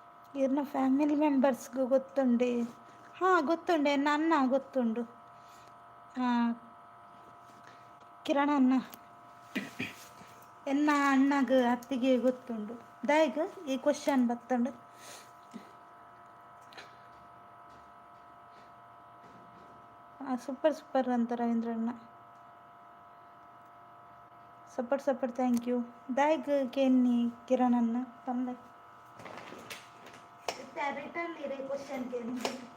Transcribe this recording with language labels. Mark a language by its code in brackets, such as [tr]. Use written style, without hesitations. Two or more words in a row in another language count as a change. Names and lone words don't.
[tcy] ಇವ್ರನ್ನ [en] family members [tcy] ಗೊತ್ತುಂಡೆ. ಹಾಂ ಗೊತ್ತುಂಡೆ, ನನ್ನ ಗೊತ್ತುಂಡು. ಕಿರಣ್ ಅಣ್ಣ ಎನ್ನ ಅಣ್ಣಗ ಅತ್ತಿಗೆ ಗೊತ್ತುಂಡು. ದಾಯಗ ಈ ಕ್ವಶನ್ ಬತ್ತುಂಡು. [en] super super ಅಂತ ರವೀಂದ್ರಣ್ಣ. support support, thank you. [tcy] ದಾಯಗ ಕೇನ್ನಿ ಕಿರಣ್ ಅಣ್ಣ ತಂದೆ ರಿಟರ್ನ್ ಇರೇ ಕ್ವಶನ್ ಕೇಳಿ.